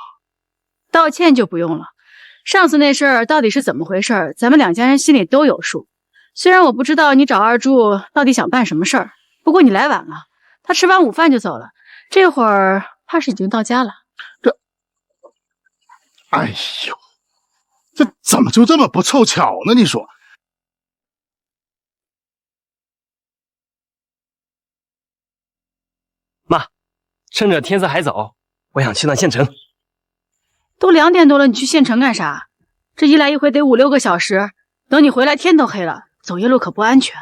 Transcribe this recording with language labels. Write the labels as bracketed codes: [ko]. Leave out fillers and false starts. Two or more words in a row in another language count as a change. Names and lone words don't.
[zh] 道歉就不用了，上次那事兒到底是怎麼回事，咱們兩家人心裡都有數。雖然我不知道你找二柱到底想辦什麼事兒，不過你來晚了，他吃完午飯就走了，這會兒怕是已經到家了。哎呦，這怎麼就這麼不湊巧呢？你說。媽，趁着天色還早，我想去趟縣城。都2點多了，你去縣城幹啥？這一來一回得5、6個小時，等你回來天都黑了，走夜路可不安全。